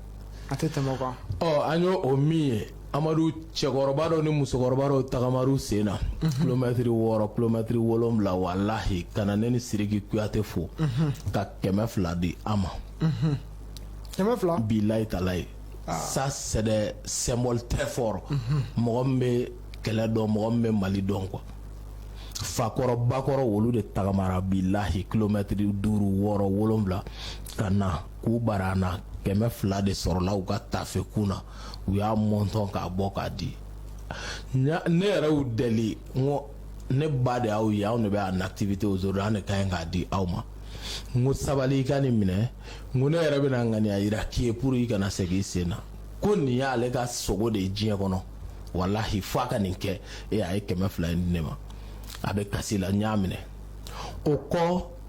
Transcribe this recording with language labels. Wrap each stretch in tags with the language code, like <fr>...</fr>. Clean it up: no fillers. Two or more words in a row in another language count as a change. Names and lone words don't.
<bm>a tɛ tɛmɛ o kan an y'o o min ye Amadu cɛkɔrɔba dɔw ni musokɔrɔba dɔw tagamaru sen na kilomɛtiri 6 kilomɛtiri 7 walahi ka na ne ni Sidiki Kuyate fo ka 200 di an ma 200</bm> <ar>bilahi talahi</ar> <fr>ça c'est des symboles très forts</fr> <bm>mɔgɔ min bɛ kɛlɛ dɔn mɔgɔ min bɛ Mali dɔn quoi fakɔrɔ bakɔrɔ olu de tagamara bilahi kilomɛtiri 5 6 7 ka na k'u bara an na 200 de sɔrɔla u ka tafe kun na u y'a mɔntɔn k'a bɔ k'a di ne yɛrɛ y'u deli n ko ne ba de y'aw ye anw de bɛ</bm> <fr>en activité aujourd'hui</fr> <bm>an de ka ɲi k'a di aw ma n ko sabali i ka nin minɛ n ko ne yɛrɛ bɛna ŋaniya yira k'i ye pour i kana segin i sen na ko nin y'ale ka sogo de ye diɲɛ kɔnɔ walahi fo a ka nin kɛ a ye 200 in di ne ma a bɛ kasi la n y'a minɛ o kɔ</bm>